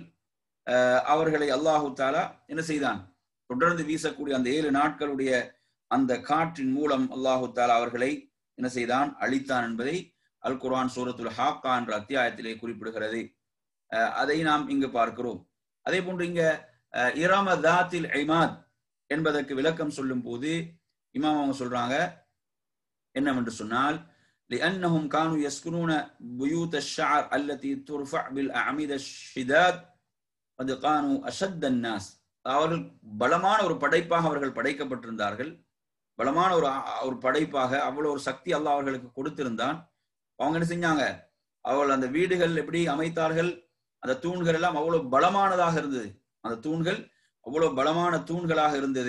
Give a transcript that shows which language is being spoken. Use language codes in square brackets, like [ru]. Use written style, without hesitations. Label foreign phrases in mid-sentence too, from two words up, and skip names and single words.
[ta] அவர்களை [ar] الله تعالى [ta] என்ன செய்தான், தொடர்ந்து வீசக்கூடிய அந்த 7 நாட்களுடைய அந்த காற்றின் மூலம் [ar] الله تعالى [ta] அவர்களை என்ன செய்தான், அழித்தான் என்பதை அல் குர்ஆன் சூரத்துல் ஹாக்கா என்ற அத்தியாயத்திலே குறிப்பிடுகிறது. அதை நாம் இங்கு பார்க்கிறோம். அதே போன்று இங்க [ar] إرم ذات العماد [ta] என்பதற்கு விளக்கம் சொல்லும் போது இமாம் அவங்க சொல்றாங்க என்னவென்று சொன்னால் [ar] لأنهم كانوا يسكنون بيوت الشعر التي ترفع بالأعمدة الشداد قد كانوا أشد الناس. [ta] அவர்கள் பலமான ஒரு படைப்பாக அவர்கள் படைக்கப்பட்டிருந்தார்கள். பலமான ஒரு படைப்பாக அவ்வளவு ஒரு சக்தி அல்லாஹ் அவர்களுக்கு கொடுத்திருந்தான். அவங்க என்ன செஞ்சாங்க, அவர்கள் அந்த வீடுகள் எப்படி அமைத்தார்கள், அந்த தூண்கள் எல்லாம் அவ்வளவு பலமானதாக இருந்தது. அந்த தூண்கள் அவ்வளவு பலமான தூண்களாக இருந்தது.